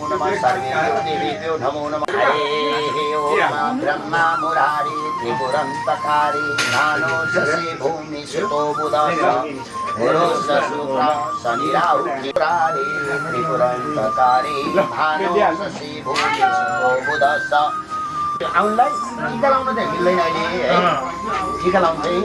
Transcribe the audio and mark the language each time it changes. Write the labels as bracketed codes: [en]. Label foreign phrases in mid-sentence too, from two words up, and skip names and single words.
[sa] नमः सर्वेभ्यो देवेभ्यो नमो नमः हरे ओम ब्रह्मा मुरारी त्रिपुरन्तकारी नानो शशि भूमि सुतो बुधः पुरुष शुक्र शनि राहु त्रिपुरारी त्रिपुरन्तकारी नानो शशि भूमि सुतो बुधः आउनलाई [ne] टीका लाउन चाहिँ मिल्दैन अहिले है टीका लाउन चाहिँ